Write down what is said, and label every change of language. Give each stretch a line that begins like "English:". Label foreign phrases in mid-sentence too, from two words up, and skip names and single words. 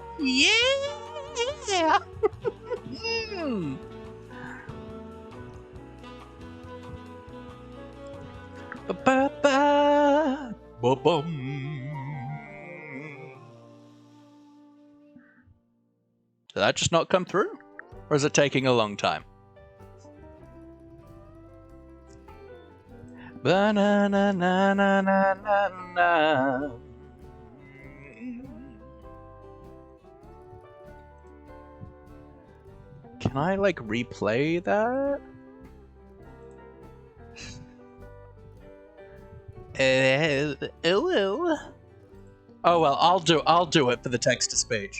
English: Yeah! Ba-ba-ba. Ba-bum. Did that just not come through? Or is it taking a long time? Ba-na-na-na-na-na-na. Can I, like, replay that? Oh well, I'll do it for the text to speech.